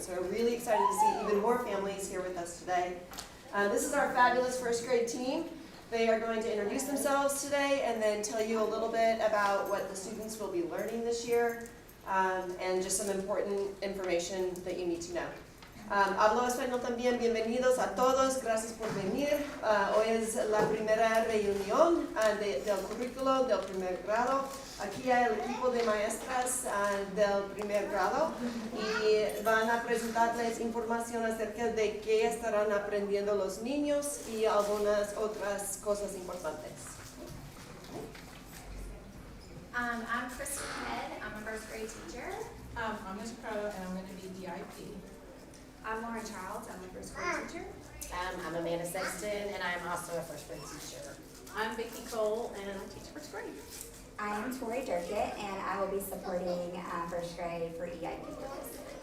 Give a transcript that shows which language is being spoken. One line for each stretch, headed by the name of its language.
English: So we're really excited to see even more families here with us today. This is our fabulous first grade team. They are going to introduce themselves today and then tell you a little bit about what the students will be learning this year, and just some important information that you need to know.
Spanish: Hablo español también. Bienvenidos a todos. Gracias por venir. Hoy es la primera reunión del currículo del primer grado. Aquí hay el equipo de maestras del primer grado y van a presentarles información acerca de qué estarán aprendiendo los niños y algunas otras cosas importantes.
English: I'm Kristen Head. I'm a first grade teacher. I'm Ms. Crowder, and I'm going to be DIP. I'm Lauren Childs. I'm a first grade teacher. I'm Amanda Sexton, and I'm also a first grade teacher. I'm Vicki Cole, and I teach first grade. I am Tori Durkett, and I will be supporting first grade for EIP purposes.